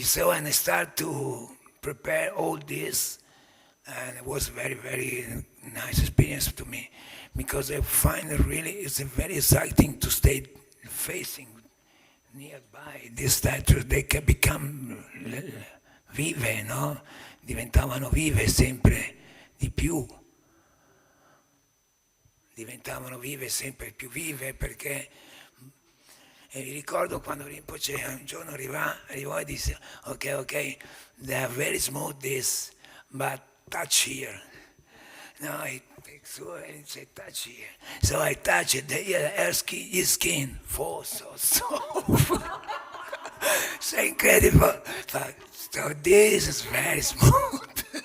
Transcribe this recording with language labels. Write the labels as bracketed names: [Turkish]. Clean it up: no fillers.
[English] So, and I start to prepare all this, and it was very, very nice experience to me, because I find it really it's very exciting to stay facing nearby these statues. They can become vive, no? [Italian] Diventavano vive sempre di più. Diventavano vive sempre più vive, perché mi ricordo quando Rinpoche un giorno arrivò e disse ok, [English] they are very smooth this, but touch here. Now I take so and say touch here. So I touch it. His skin falls so soft. So incredible. So this is very smooth.